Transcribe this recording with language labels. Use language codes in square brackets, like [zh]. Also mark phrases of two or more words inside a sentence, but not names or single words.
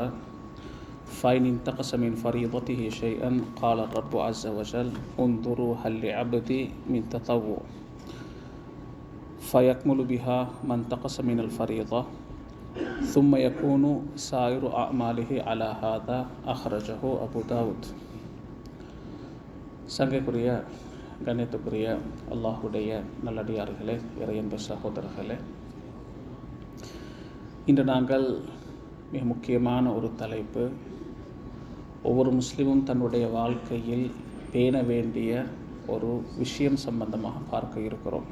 [ar] فإن انتقص من فريضته شيئا قال الرب عز وجل: انظروا هل لعبدي من تطوع، فيكمل بها ما انتقص من الفريضة، ثم يكون سائر أعماله على هذا. أخرجه أبو داود. [ta] சங்கைக்குரிய கண்ணியத்துக்குரிய அல்லாஹுடைய நல்லடியார்களே, இறையன்பு சகோதரர்களே, இன்று நாங்கள் மிக முக்கியமான ஒரு தலைப்பு, ஒவ்வொரு முஸ்லீமும் தன்னுடைய வாழ்க்கையில் பேண வேண்டிய ஒரு விஷயம் சம்பந்தமாக பார்க்க இருக்கிறோம்.